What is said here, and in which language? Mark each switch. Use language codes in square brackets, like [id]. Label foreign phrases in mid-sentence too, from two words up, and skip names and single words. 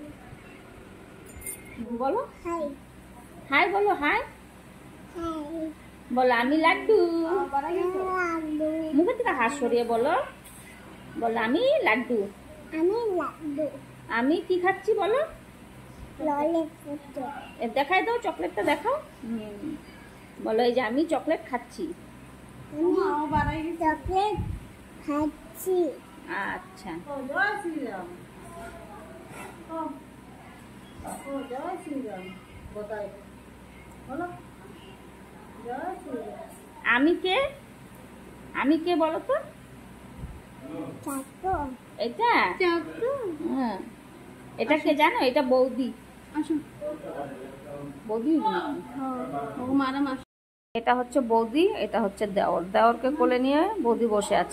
[bn] বলো হাই, বলো হাই, বলো আমি লাড্ডু, মুখে থেকে হাত সরিয়ে বলো, বলো আমি লাড্ডু, আমি কি খাচ্ছি বলো, দেখাই দাও, চকলেটটা দেখাও। বলো এই যে আমি চকলেট খাচ্ছি। চকলেট খাচ্ছি। আচ্ছা, জয় শ্রীরাম। জয় শ্রীরাম [hi] बताए बोलो जय श्रीराम। [bn] আমি কে বলো তো? चाकू এটা चाकू হ্যাঁ, এটা কে জানো? এটা বৌদি। আসুন। বৌদি ও ম্যাডাম আসুন। এটা হচ্ছে বৌদি, এটা হচ্ছে দেওর। দেওরকে কোলে নিয়ে বৌদি বসে আছে।